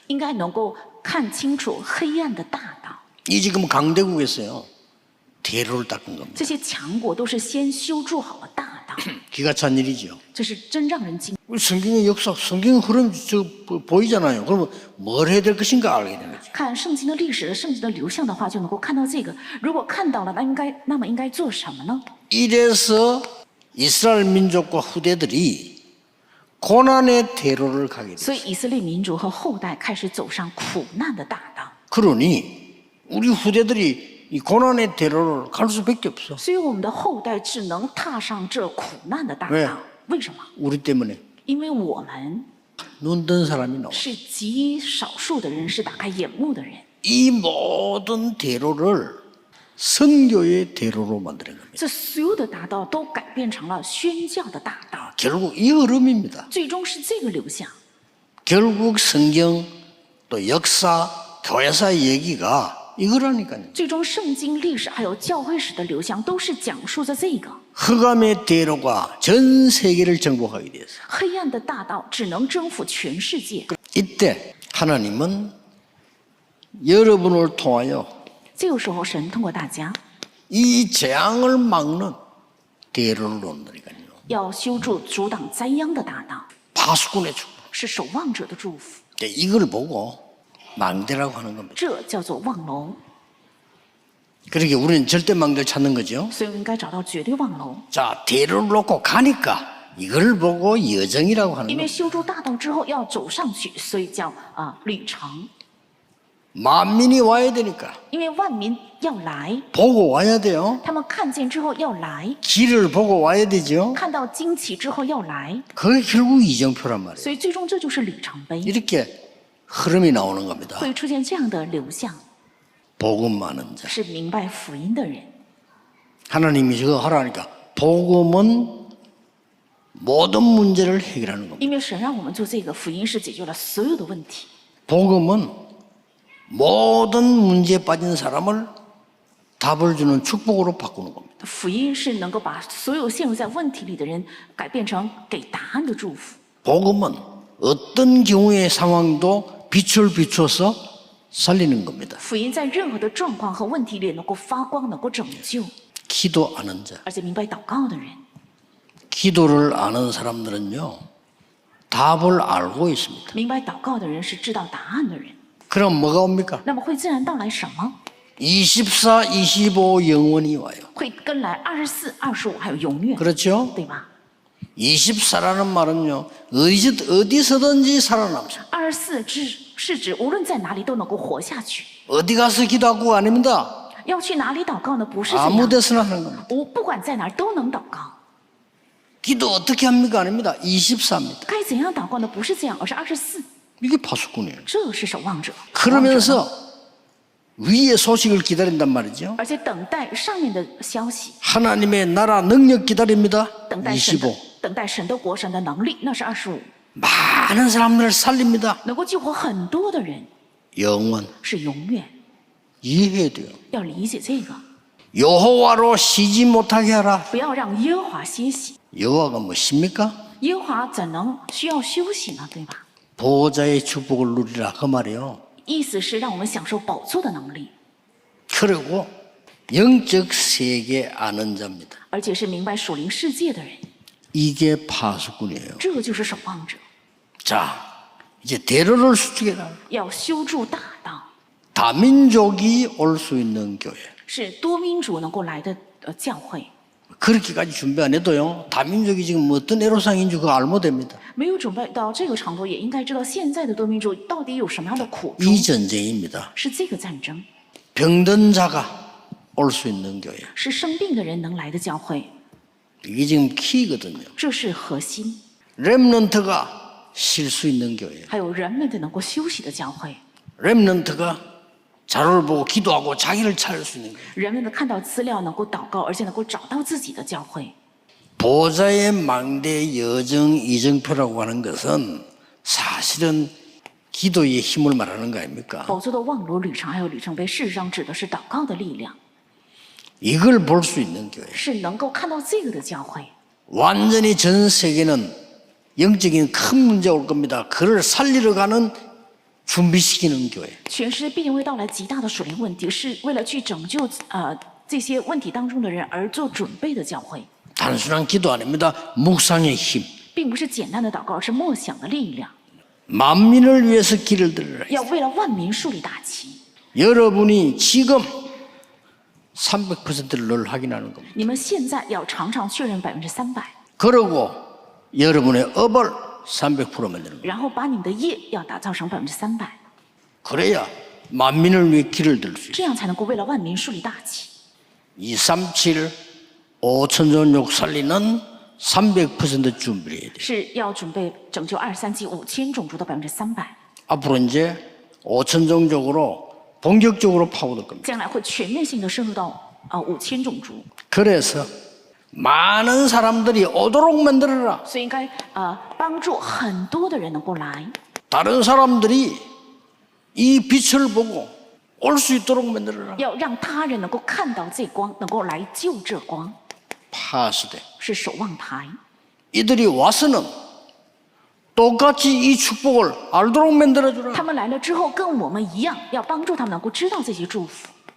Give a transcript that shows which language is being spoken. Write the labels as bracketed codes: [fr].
[zh] 应该能够看清楚黑暗的大道。 [ko] 이 지금 강대국에서요. 대로를 닦은 겁니다. [zh] 这些强国都是先修筑好了大道， [ko] 기가 찬 일이죠. [zh] 这是真让人惊。 [ko] 우리 성경의 역사, 성경 흐름 보이잖아요. 그러면 뭘 해야 될 것인가 알게 되는 거죠. [zh] 看圣经的历史、圣经的流向的话，就能够看到这个。如果看到了，那么应该做什么呢？ [ko] 이래서 이스라엘 민족과 후대들이 고난의 대로를 가게 돼요. [zh] 所以以色列民族和后代开始走上苦难的大道。 [ko] 그러니 우리 후대들이 이 고난의 대로를 갈 수밖에 없어. [zh] 所以我们的后代只能踏上这苦难的大对道。为什么？ [ko] 우리 때문에 [zh] 因为我们 [ko] 눈 뜬 사람이 나와. [zh] 是极少数的人，是打开眼目的人。 [ko] 이 모든 대로를 선교의 대로로 만드는 겁니다. [zh] 这所有的大道都改变成了宣教的大道， [ko] 결국 이 흐름입니다. [zh] 最终是这个流向。 [ko] 결국 성경 또 역사, 교회사의 얘기가 이거라니까요. [zh] 最终圣经历史还有教会史的流向都是讲述着这个 [ko] 흑암의 대로가 전 세계를 정복하게 되었어요. [zh] 黑暗的大道只能征服全世界。 [ko] 이때 하나님은 여러분을 통하여 [zh] 这个时候，神通过大家 [ko] 이 재앙을 막는 대로를 놓는다니까요. [zh] 要修筑阻挡灾殃的大道， [ko] 파수꾼의 축복. [zh] 是守望者的祝福。 [ko] 이걸 보고 망대라고 하는 겁니다. [zh] 这叫做望楼， [ko] 그러니까 우리는 절대 망대를 찾는 거죠. [zh] 所以我应该找到绝对望楼。 [ko] 자, 대로를 놓고 가니까 이걸 보고 여정이라고 하는 [zh] 因为修筑大道之后要走上去，所以叫旅程。 [ko] 만민이 와야 되니까 [zh] 因为万民要来， [ko] 보고 와야 돼요. [zh] 他们看见之后要来， [ko] 길을 보고 와야 되죠. [zh] 看到惊奇之后要来， [ko] 그게 결국 이정표란 말이에요. [zh] 所以最终这就是里程碑， [ko] 이렇게 흐름이 나오는 겁니다. [zh] 会出现这样的流向， [ko] 복음 많은 자. [zh] 是明白福音的人。 [ko] 하나님이 저거 하라니까 복음은 모든 문제를 해결하는 겁니다. [zh] 因为神让我们做这个，福音是解决了所有的问题。 [ko] 복음은 모든 문제에 빠진 사람을 답을 주는 축복으로 바꾸는 겁니다. [zh] 福音是能够把所有陷入在问题里的人改变成给答案的祝福。 [ko] 복음은 어떤 경우의 상황도 빛을 비춰서 살리는 겁니다. [zh] 福音在任何的状况和问题里能够发光，能够拯救， [ko] 기도 아는 자. [zh] 而且明白祷告的人， [ko] 기도를 아는 사람들은요. 답을 알고 있습니다. [zh] 明白祷告的人是知道答案的人。 [ko] 그럼 뭐가 옵니까? [zh] 那么会自然到来什么？ [ko] 24, 25 영원히 와요. [zh] 会跟来24、25，还有永远， [ko] 그렇죠? [zh] 对吧？ [ko] 24라는 말은요. 어디서든지 살아남죠. [zh] 24是指无论在哪里都能够活下去。 [ko] 어디 가서 기도하고 아닙니다. [zh] 要去哪里祷告呢？不是这 [ko] 아무 [zh] 样， [ko] 데서나 하는 겁니다. [zh] 我不管在哪儿都能祷告。 [ko] 기도 어떻게 합니까? 아닙니다. 24입니다. [zh] 该怎样祷告呢？不是这样，而是24。 [ko] 이게 파수꾼이에요. [zh] 这是守望者。 [ko] 그러면서 위의 소식을 기다린단 말이죠. [zh] 而且等待上面的消息， [ko] 하나님의 나라 능력 기다립니다. [zh] 等待神的 [ko] 25. [zh] 等待神的国、神的能力，那是25。 [ko] 많은 사람들을 살립니다. [zh] 能够救活很多的人， [ko] 영원. [zh] 是永远。 [ko] 이해해야 돼요. [zh] 要理解这个， [ko] 여호와로 쉬지 못하게 하라. [zh] 不要让耶和华歇息。 [ko] 여호와가 뭐십니까? [zh] 耶和华怎能需要休息呢？对吧？ [ko] 보호자의 축복을 누리라 그 말이요. [zh] 意思是让我们享受宝座的能力， [ko] 그리고 영적 세계 아는 자입니다. [zh] 而且是明白属灵世界的人， [ko] 이게 파수꾼이에요. [zh] 这就是守望者。 [ko] 자, 이제 대로를 수축해라. [zh] 要修筑大道， [ko] 다민족이 올 수 있는 교회. [zh] 是多民族能够来的教会。 [ko] 그렇게까지 준비 안 해도요. 다민족이 지금 어떤 애로사항인지 그거 알면 됩니다. [zh] 没有准备到这个程度，也应该知道现在的多民族到底有什么样的苦衷， [ko] 이 전쟁입니다. [zh] 是这个战争， [ko] 병든 자가 올 수 있는 교회. [zh] 是生病的人能来的教会， [ko] 이게 지금 키거든요. [zh] 这是核心。 [ko] 렘넌트가 쉴 수 있는 교회. [zh] 还有人们的能够休息的教会， [ko] 렘넌트가 자료를 보고 기도하고 자기를 찾을 수 있는 교회. [zh] 人们的看到资料能够祷告，而且能够找到自己的教会。 [ko] 보좌의 망대 여정 이정표라고 하는 것은 사실은 기도의 힘을 말하는 거 아닙니까? [zh] 宝座的望楼旅程还有里程碑，事实上指的是祷告的力量， [ko] 이걸 볼 수 있는 교회. [zh] 是能够看到这个的教会。 [ko] 완전히 전 세계는 영적인 큰 문제 올 겁니다. 그를 살리러 가는 준비시키는 교회. [zh] 全世界必定会到来极大的属灵问题，是为了去拯救这些问题当中的人而做准备的教会， [ko] 단순한 기도 아닙니다. 묵상의 힘. [zh] 并不是简单的祷告，而是默想的力量， [ko] 만민을 위해서 길을 들으라. [zh] 要为了万民树立大旗。 [ko] 여러분이 지금 300%를 늘 확인하는 겁니다. [zh] 你们现在要常常确认300%， [ko] 그리고 여러분의 업을 300% 만드는 거예요. [zh] 然后把你们的业要打造成300%， [ko] 그래야 만민을 위해 길을 들 수 있어요. [zh] 这样才能够为了万民树立大旗。 [ko] 237 5천전욕 살리는 300% 준비를 해야 돼요. [zh] 是要准备拯救237 5000种族的300%， [ko] 앞으로 이제 5천종족으로 본격적으로 파고들 겁니다. [zh] 将来会全面性的深入到5000种族， [ko] 그래서 많은 사람들이 오도록 만들어라. [zh] 所以应该帮助很多的人能够来， [ko] 다른 사람들이 이 빛을 보고 올 수 있도록 만들어라. [zh] 要让他人能够看到这光，能够来救这光， [ko] 파수대. [zh] 是守望台。 [ko] 이들이 와서는 똑같이 이 축복을 알도록 만들어주라. [zh] 他们来了之后，跟我们一样，要帮助他们能够知道这些祝福，